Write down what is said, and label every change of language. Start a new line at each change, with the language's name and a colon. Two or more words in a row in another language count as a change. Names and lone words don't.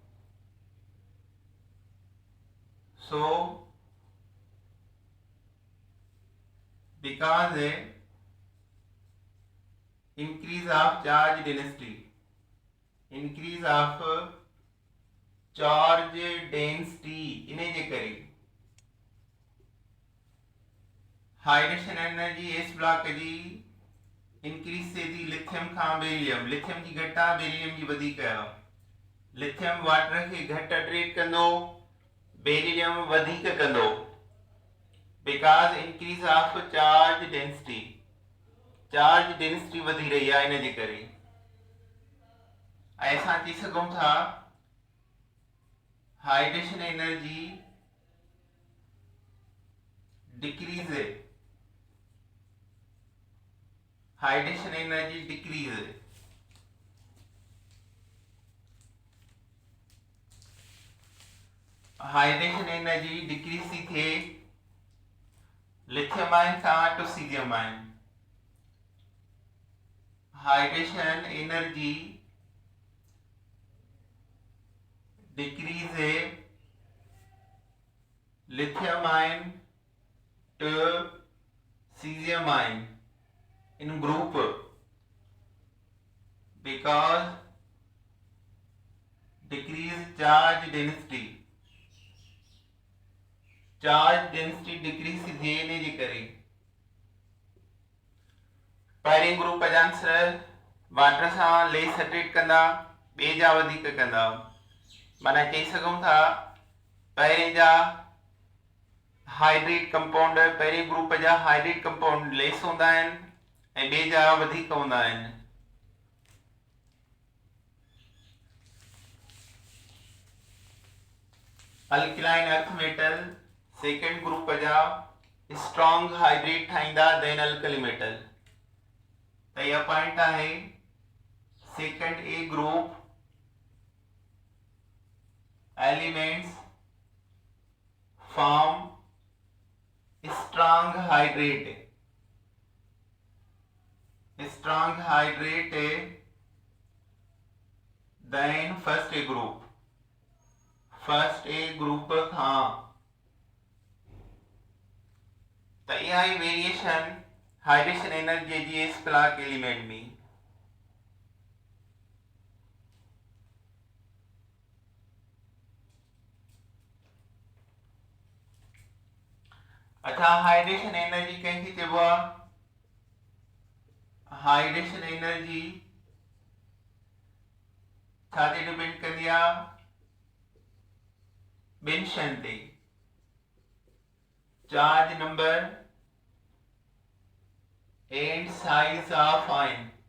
Sindhi: सो
English: because increase of charge density, increase of charge density
Sindhi: इन्हें जे करे
English: hydration energy s block
Sindhi: जी इंक्रीज थिए थी लिथियम खां बेरिलियम। लिथियम जी घटि आहे, बेरिलियम जी वधीक आहे। लिथियम वाटर खे घटि अट्रैक्ट कंदो, बेरिलियम वधीक कंदो,
English: because increase of charge density, charge density
Sindhi: वधी रही आहे इन जे करे। ऐं असां चई सघूं था
English: hydration energy decrease, hydration energy decrease. hydration energy decrease
Sindhi: थी थिए
English: lithium ion खां to cesium ion. hydration energy decrease lithium ion to cesium ion in group because decrease charge density
Sindhi: decrease थिए ने जी करे पहिरें ग्रुप जा आंसर वाटर सां लेस सेटरेट कंदा ॿिए जा वधीक कंदा माना चई सघूं था पहिरें जा
English: hydrate compound
Sindhi: पहिरें ग्रुप जा
English: hydrate compound
Sindhi: लेस हूंदा आहिनि ऐं ॿिए जा वधीक हूंदा आहिनि
English: alkaline earth metal second group जा strong hydrate ठाहींदा then alkali metal
Sindhi: त इहा पॉइंट आहे
English: second A group elements form strong hydrate then first A
Sindhi: group खां त इहा ई वेरिएशन
English: hydration energy
Sindhi: जी
English: s block element
Sindhi: में अच्छा
English: hydration energy
Sindhi: कंहिंखे चइबो आहे
English: hydration energy
Sindhi: छा ते डिपेंड कंदी आहे ॿिनि शयुनि ते
English: charge number and size of ion